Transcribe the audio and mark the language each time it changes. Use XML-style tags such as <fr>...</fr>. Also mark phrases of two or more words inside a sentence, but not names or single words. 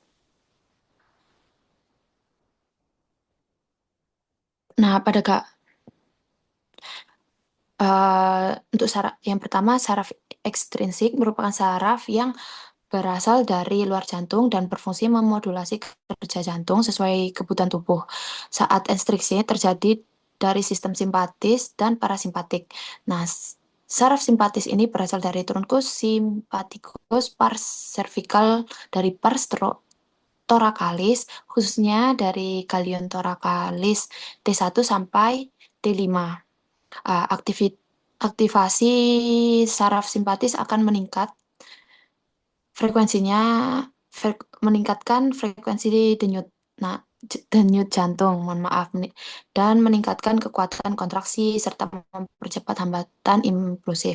<id>Nah, untuk saraf yang pertama, saraf ekstrinsik merupakan saraf yang berasal dari luar jantung dan berfungsi memodulasi kerja jantung sesuai kebutuhan tubuh. Saat instruksi terjadi dari sistem simpatis dan parasimpatik. Nah, saraf simpatis ini berasal dari trunkus sympathicus pars cervical dari pars thoracalis, khususnya dari galion thoracalis T1 sampai T5. Aktivasi saraf simpatis akan meningkat frekuensinya meningkatkan frekuensi denyut, nah, denyut jantung, mohon maaf, dan meningkatkan kekuatan kontraksi serta mempercepat hambatan impulsif.</id>